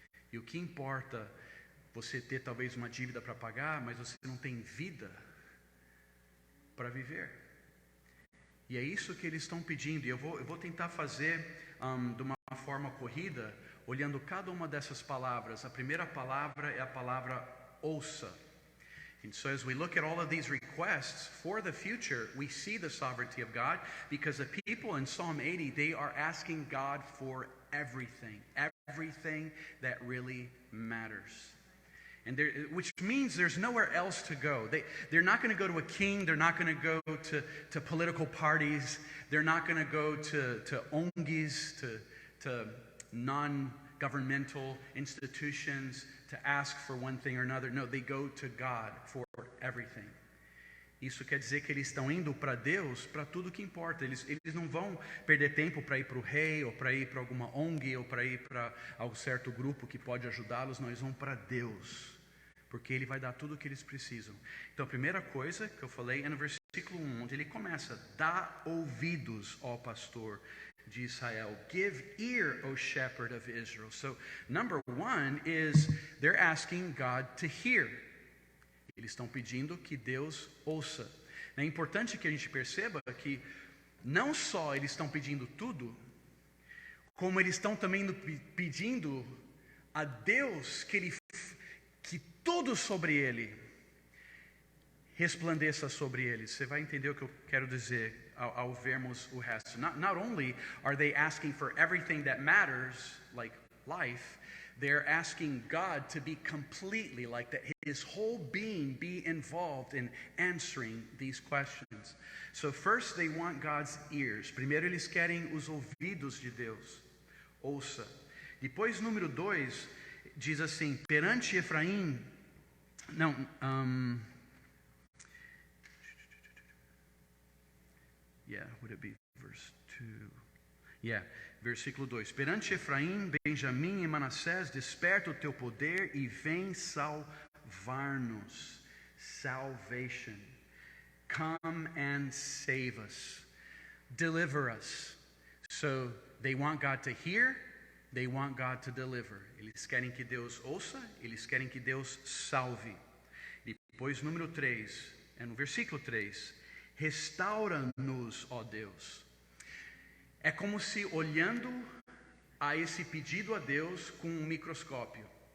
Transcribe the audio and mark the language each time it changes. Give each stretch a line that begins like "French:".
Portuguese: E o que importa, você ter talvez uma dívida para pagar, mas você não tem vida para viver. E é isso que eles estão pedindo. E eu vou tentar fazer de uma forma corrida, olhando cada uma dessas palavras. A primeira palavra é a palavra ouça.
English: And so as we look at all of these requests for the future, we see the sovereignty of God, because the people in Psalm 80, they are asking God for everything that really matters. And which means there's nowhere else to go. They're not going to go to a king. They're not going to go to political parties. They're not going to go to ONGs, to non-governmental institutions to ask for one thing or another. No, they go to God for everything.
Portuguese: Isso quer dizer que eles estão indo para Deus para tudo que importa. Eles não vão perder tempo para ir para o rei, ou para ir para alguma ONG, ou para ir para algum certo grupo que pode ajudá-los. Não, eles vão para Deus, porque Ele vai dar tudo o que eles precisam. Então a primeira coisa que eu falei é no versículo 1, onde ele começa: dá ouvidos, ó pastor de Israel.
English: Give ear, O shepherd of Israel. So number one is they're asking God to hear.
Portuguese: Eles estão pedindo que Deus ouça. É importante que a gente perceba que não só eles estão pedindo tudo, como eles estão também pedindo a Deus que tudo sobre Ele resplandeça sobre eles. Você vai entender o que eu quero dizer ao vermos o resto.
English: Not only are they asking for everything that matters, like life, they're asking God to be completely, like that His whole being be involved in answering these questions. So first they want God's ears.
Portuguese: Primeiro eles querem os ouvidos de Deus. Ouça. Depois, número 2, diz assim: perante Efraim,
English: would it be verse 2?
Portuguese: Versículo 2. Perante Efraim, Benjamim e Manassés, desperta o teu poder e vem salvar-nos.
English: Salvation. Come and save us. Deliver us. So they want God to hear, they want God to deliver.
Portuguese: Eles querem que Deus ouça, eles querem que Deus salve. Depois, número 3, no versículo 3, restaura-nos, ó Deus. É como se olhando a esse pedido a Deus com um microscópio.